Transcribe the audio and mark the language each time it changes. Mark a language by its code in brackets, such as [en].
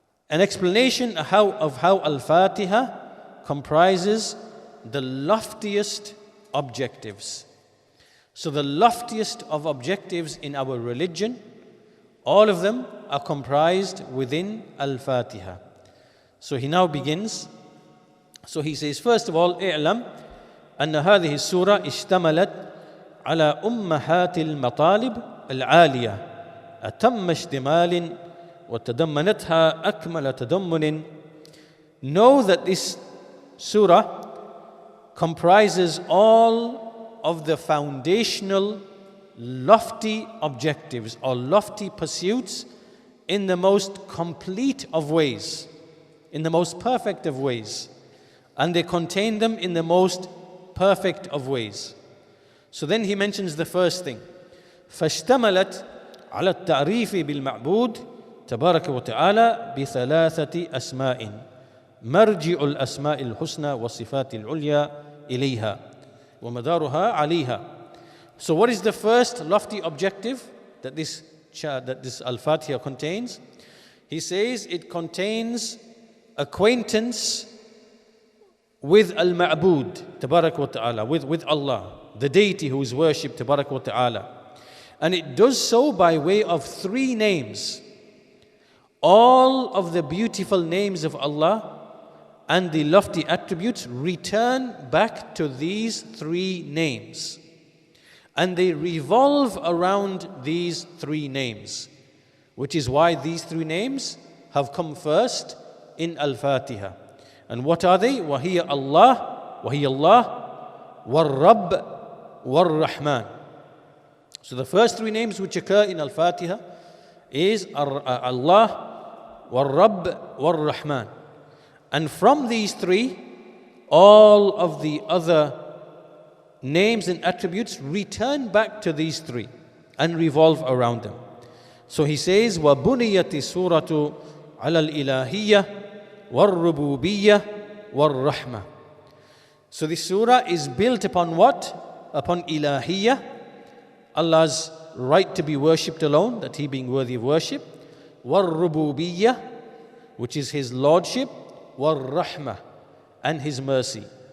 [en] An explanation of how Al-Fātiḥah comprises the loftiest objectives. So the loftiest of objectives in our religion, all of them are comprised within Al-Fātiḥah. So he now begins. So he says, first of all, [ar] اعلم أن هذه السورة اشتملت على أمهات المطالب العالية أتم اشتمال وتضمنتها أكمل تضمن. [en] Know that this surah comprises all of the foundational lofty objectives or lofty pursuits in the most complete of ways, in the most perfect of ways, and they contain them in the most perfect of ways. So then he mentions the first thing, [ar] فاشتملت على التعريف بالمعبود تبارك وتعالى بثلاثة أسماء مرجع الأسماء الحسنى والصفات العليا إليها ومدارها عليها. [en] So what is the first lofty objective that this Al-Fātiḥah contains? He says it contains acquaintance with Al-Ma'bud, Tabarak wa Ta'ala, with Allah, the deity who is worshipped, Tabarak wa Ta'ala. And it does so by way of three names. All of the beautiful names of Allah and the lofty attributes return back to these three names. And they revolve around these three names, which is why these three names have come first in Al-Fātiḥah. And what are they? [ar] وَهِيَ Allah, وَهِيَ اللَّهُ وَالرَّبُّ وَالرَّحْمَنُ. [en] So the first three names which occur in Al-Fātiḥah is Allah, [ar] وَالرَّبُّ وَالرَّحْمَنُ. [en] And from these three, all of the other names and attributes return back to these three and revolve around them. So he says, [ar] وَبُنِيَتِ السُّورَةُ عَلَى الْإِلَهِيَّةِ وَالرُّبُوبِيَّةِ وَالرَّحْمَةِ. [en] So this surah is built upon what? Upon ilahiyya, Allah's right to be worshipped alone, that He being worthy of worship. وَالرُّبُوبِيَّةِ, which is His lordship. وَالرَّحْمَةِ, and His mercy.